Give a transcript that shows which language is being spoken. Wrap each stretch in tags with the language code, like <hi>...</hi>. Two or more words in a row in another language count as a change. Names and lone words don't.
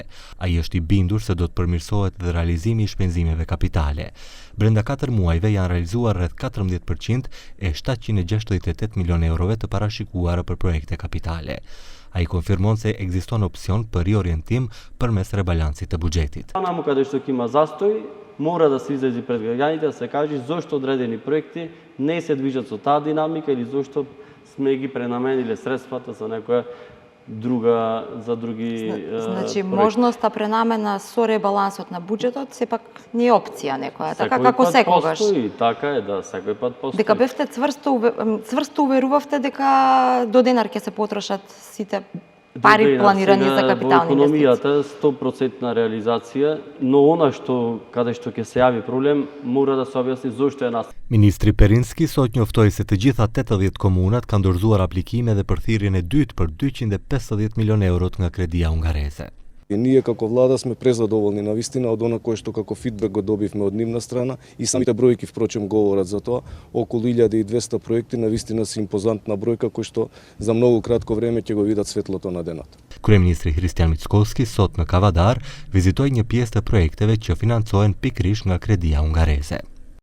<sq>Ai është i bindur se do të përmirësohet dhe realizimi i shpenzimeve kapitale. Brenda 4 muajve janë realizuar rreth 14% e 768 milion eurove të parashikuara për projekte kapitale. Ai konfirmon se ekziston opsion për riorientim përmes rebalancit të buxhetit.</sq> <mk>Таму каде што има застој, мора да се излезе пред граѓаните да се каже зошто одредени проекти не се движат со таа динамика или зошто сме ги пренамениле средствата за некоја друга за други Значи можноста пренамена со ребалансот на буџетот сепак не е опција некоја, така како секогаш. Постои, така е, да, секој пат постои. Дека бевте цврсто уверувавте дека до денар ќе се потрошат сите пари планирани за капитални инвестиции. Во економијата 100% реализација, но она што каде што ќе се јави проблем, мора да се објасни зошто е настапил.</mk> <sq>Ministri Perinski sot njoftoi se të gjitha 80 komunat kanë dorëzuar aplikime dhe për thirrjen e dytë për 250 milion eurot nga kredia hungareze.</sq> <mk>И ние како влада сме презадоволни навистина од она кое што како фидбек го добивме од нивна страна и самите бројки впрочем говорат за тоа. Околу 1200 проекти навистина се импозантна бројка кој што за многу кратко време ќе го видат светлото на денот.</mk> <sq>Kryeministri Hristian Mickovski sot në Kavadar vizitoi një pjesë të projekteve që financohen pikërisht nga kredia hungareze.</sq>